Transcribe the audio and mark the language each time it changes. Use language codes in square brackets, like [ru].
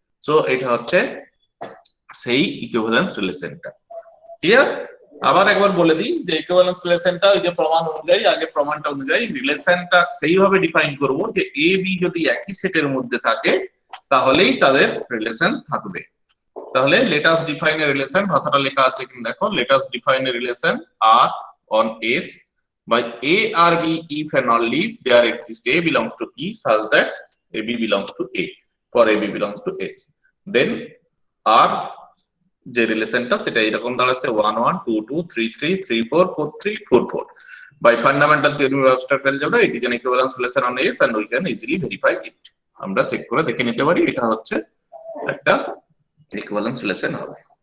[bn] So এটা হচ্ছে সেই ইকুইভ্যালেন্স রিলেশনটা। ক্লিয়ার? আবার একবার বলে দিই যে ইকুইভ্যালেন্স রিলেশনটা ওই যে প্রমাণ অনুযায়ী, আগে প্রমাণটা অনুযায়ী রিলেশনটা সেইভাবে ডিফাইন করব যে এ বি যদি একই সেটের মধ্যে থাকে তাহলেই তাদের রিলেশন থাকবে। [en] তাহলে let us define a relation, [bn] ভাষাটা লেখা আছে কিন্তু দেখো, [en] let us define a relation R on S by A or B if and only there exists A belongs to B such that AB belongs to A, for AB belongs to S, then R [bn] যে রিলেশনটা সেটা এরকম দাঁড়াচ্ছে [en] 1 1 2 2 3 3 3 4 4 3 4 4 by fundamental theorem of abstract algebra it is an equivalence relation on S and we can easily verify it. [bn] আমরা check করে দেখে নিতে পারি এটা হচ্ছে একটা ইকুইভ্যালেন্স রিলেশন হবে।